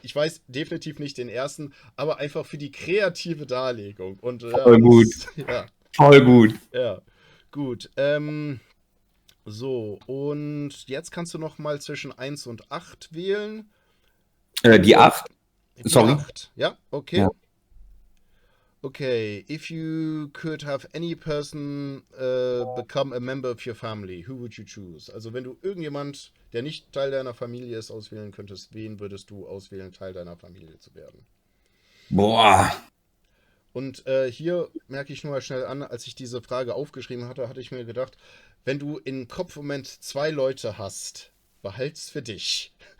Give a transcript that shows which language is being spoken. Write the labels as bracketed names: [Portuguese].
[German] Ich weiß definitiv nicht den ersten, aber einfach für die kreative Darlegung. Und ja, Voll gut. ja, Voll gut. ja, gut. So, und jetzt kannst du noch mal zwischen eins und 8 wählen. Die Für 8. die Sorry. 8. Ja, okay. Ja. [English] Okay, if you could have any person become a member of your family, who would you choose? [German] Also wenn du irgendjemand, der nicht Teil deiner Familie ist, auswählen könntest, wen würdest du auswählen, Teil deiner Familie zu werden? Boah. Und hier merke ich nur mal schnell an, als ich diese Frage aufgeschrieben hatte, hatte ich mir gedacht, wenn du im Kopfmoment zwei Leute hast, behalt's für dich.